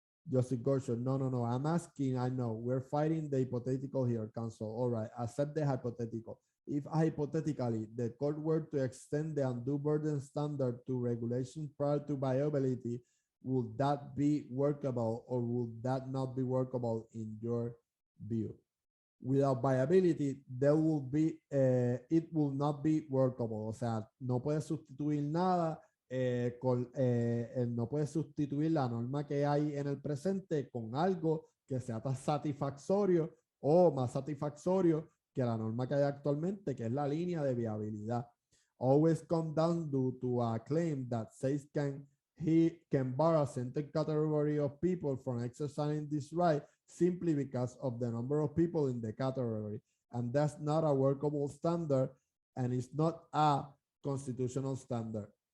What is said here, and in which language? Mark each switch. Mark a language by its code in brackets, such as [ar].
[en] Justice Gorsuch, no, I'm asking, I know, we're fighting the hypothetical here, counsel. All right, accept the hypothetical. If hypothetically the court were to extend the undue burden standard to regulation prior to viability, would that be workable or would that not be workable in your view? Without viability, there will be, it will not be workable. [es] O sea, no puede sustituir nada, no puede sustituir la norma que hay en el presente con algo que sea tan satisfactorio o más satisfactorio que la norma que hay actualmente, que es la línea de viabilidad. [en] Always come down to a claim that says he can bar a certain category of people from exercising this right simply because of the number of people in the category. And that's not a workable standard, and it's not a constitutional standard.